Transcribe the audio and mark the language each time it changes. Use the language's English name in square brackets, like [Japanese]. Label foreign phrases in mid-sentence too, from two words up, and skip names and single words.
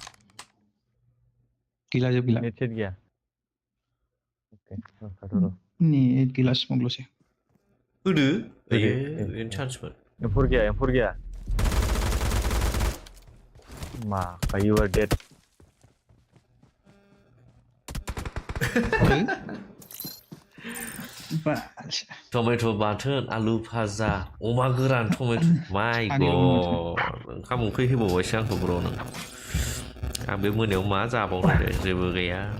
[Bodo] गैला [English] net set [Bodo] गैया नेट गैला सिमांल'सै होदो आयो बेनो चान्समोन एम्फौर गैया मा [English] you are dead [Bodo] टमेट' बाथोन आलु भाजा अमा गोरान टमेट' [English] my god [Bodo] ओंखाम ओंख्रि होबावबायसो आंखौ ब्र नों आं बे मोनायाव मा जाबावनो दे जेबो गैया